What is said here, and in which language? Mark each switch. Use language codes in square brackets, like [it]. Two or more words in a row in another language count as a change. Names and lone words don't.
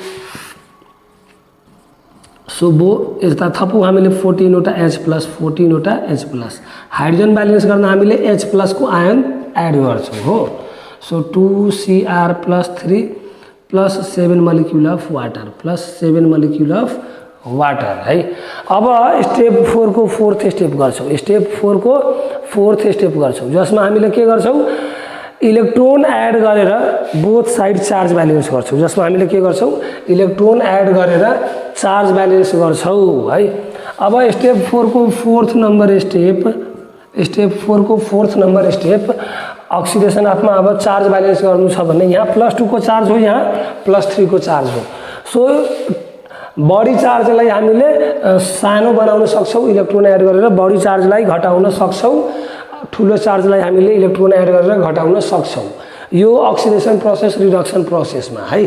[ne] सो यता थपौँ हामीले 14वटा H+ 14वटा H+। [en] hydrogen balance [ne] गर्न हामीले H+ को आयन एड गर्छौं हो। सो 2Cr+3 प्लस 7 [en] molecule of water [ne] प्लस 7 [en] molecule of water [ne] है। अब स्टेप 4 को [en] fourth step [ne] गर्छौं। स्टेप 4 को [en] fourth step [ne] गर्छौं जसमा हामीले के गर्छौं [en] electron add [ne] गरेर [en] both side charge balance [ne] गर्छौं। जसमा हामीले के गर्छौं [en] electron add [ne] गरेर [en] charge balance [ne] गर्छौं है। अब स्टेप 4 को [en] fourth number step, [ne] स्टेप 4 को [en] fourth number step oxidation half [ne] में अब [en] charge balance [ne] गर्नु छ भने यहाँ +2 को चार्ज हो, यहाँ +3 को चार्ज हो। सो बडी चार्जलाई हामीले सानो बनाउन सक्छौं [en] electron add [ne] गरेर, बडी चार्जलाई घटाउन सक्छौं, ठुलो चार्जलाई हामीले [en] electron add [ne] गरेर घटाउन सक्छौं। यो [en] oxidation process [ne] रिडक्सन प्रोसेसमा है।